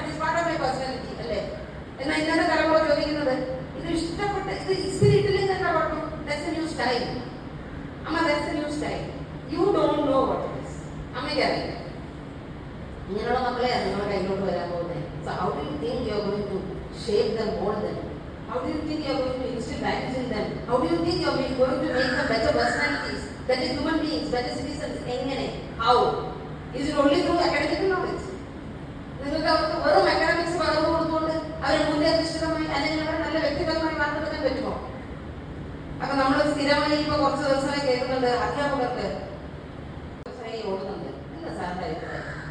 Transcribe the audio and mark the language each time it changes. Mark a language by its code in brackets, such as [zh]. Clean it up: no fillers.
[en] it is part of my personality [ml] അല്ലേ? എന്നാൽ ഇന്നത്തെ തലമുറ ചോദിക്കുന്നത് ഇത് ഇഷ്ടപ്പെട്ട് ഇത് ഇസ്തിരി ഇട്ടില്ലെങ്കിൽ എന്താ കുഴപ്പം? [en] That's a new style. അമ്മ, that's a new style. You don't know what it is. [ml] അമ്മയ്ക്ക് അറിയില്ല. ഇങ്ങനെയുള്ള മക്കളെയാണ് നിങ്ങളുടെ കയ്യിലോട്ട് വരാൻ പോകുന്നത്. [en] So how do you think you are going to shape them, mould them? How do you think you are going to instill values in them? How do you think you are going to make them better personalities, better human beings, better citizens? എങ്ങനെ? How? Is it only through academic knowledge? [ml] നിങ്ങൾക്ക് അവർക്ക് വെറും academics പകർന്നു കൊടുത്തുകൊണ്ട് അവരെ മൂല്യാധിഷ്ഠിതമായി അല്ലെങ്കിൽ അവരെ നല്ല വ്യക്തിപരമായി വാർത്തെടുക്കാൻ പറ്റുമോ? അപ്പൊ നമ്മൾ സ്ഥിരമായി ഇപ്പൊ കുറച്ച് ദിവസമായി കേൾക്കുന്നുണ്ട് അധ്യാപകർക്ക് ഓടുന്നുണ്ട്. എന്താ സാറിന്റെ അഭിപ്രായം?